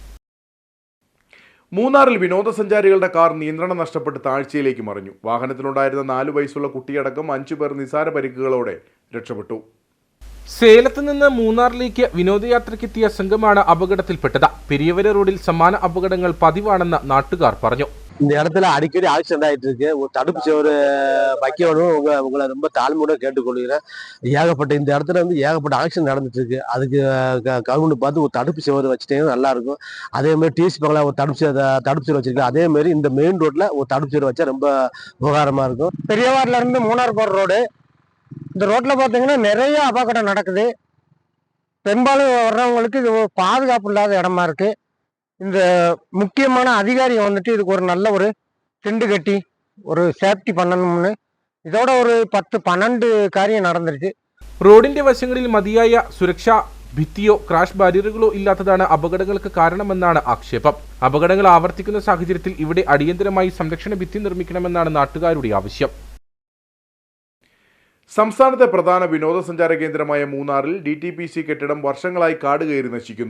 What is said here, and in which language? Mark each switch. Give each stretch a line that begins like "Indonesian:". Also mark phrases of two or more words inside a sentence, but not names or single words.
Malayalam: മൂന്നാറിൽ വിനോദസഞ്ചാരികളുടെ കാർ നിയന്ത്രണം നഷ്ടപ്പെട്ട് താഴ്ചയിലേക്ക് മറിഞ്ഞു. വാഹനത്തിലുണ്ടായിരുന്ന 4 വയസ്സുള്ള കുട്ടിയടക്കം 5 പേർ നിസാര പരിക്കുകളോടെ രക്ഷപ്പെട്ടു. സേലത്ത് നിന്ന് മൂന്നാറിലേക്ക് വിനോദയാത്രയ്ക്കെത്തിയ സംഘമാണ് അപകടത്തിൽപ്പെട്ടത്. പെരിയവര റോഡിൽ സമാന അപകടങ്ങൾ പതിവാണെന്ന് നാട്ടുകാർ പറഞ്ഞു.
Tamil: இந்த இடத்துல அடிக்கடி ஆக்சிடென்ட் ஆகிட்டு இருக்கு. ஒரு தடுப்பு ஒரு வைக்கணும். உங்களை ரொம்ப தாழ்மையோட கேட்டுக்கொள்கிறேன். ஏகப்பட்ட இந்த இடத்துல ஏகப்பட்ட ஆக்சிடென்ட் நடந்துட்டு இருக்கு. அதுக்கு கவர்மெண்ட் பார்த்து ஒரு தடுப்பு சுவர் வச்சுட்டீங்கன்னா நல்லா இருக்கும். அதே மாதிரி டிசி பங்களா ஒரு தடுப்பு சுவர் வச்சிருக்கேன். அதே மாதிரி இந்த மெயின் ரோட்ல ஒரு தடுப்பு சுவர் வச்சா ரொம்ப உபகாரமா இருக்கும். பெரியவாரில இருந்து மூணார் போற ரோடு, இந்த ரோட்ல பாத்தீங்கன்னா நிறைய அபகடம் நடக்குது. பெரும்பாலும் வர்றவங்களுக்கு இது பாதுகாப்பு இல்லாத இடமா இருக்கு. இந்த முக்கியமான அதிகாரி வந்துட்டு இதுக்கு ஒரு நல்ல ஒரு திண்டு கட்டி ஒரு சேஃப்டி பண்ணணும்னு இதோட ஒரு 10-12 காரியம் நடந்திருக்கு.
Malayalam: റോഡിന്റെ വശങ്ങളിൽ മതിയായ സുരക്ഷാ ഭിത്തിയോ ക്രാഷ് ബാരിയറുകളോ ഇല്ലാത്തതാണ് അപകടങ്ങൾക്ക് കാരണമെന്നാണ് ആക്ഷേപം. അപകടങ്ങൾ ആവർത്തിക്കുന്ന സാഹചര്യത്തിൽ ഇവിടെ അടിയന്തരമായി സംരക്ഷണ ഭിത്തി നിർമ്മിക്കണമെന്നാണ് നാട്ടുകാരുടെ ആവശ്യം. സംസ്ഥാനത്തെ പ്രധാന വിനോദസഞ്ചാര കേന്ദ്രമായ മൂന്നാറിൽ DTPC കെട്ടിടം വർഷങ്ങളായി കാട് കയറി നശിക്കുന്നു.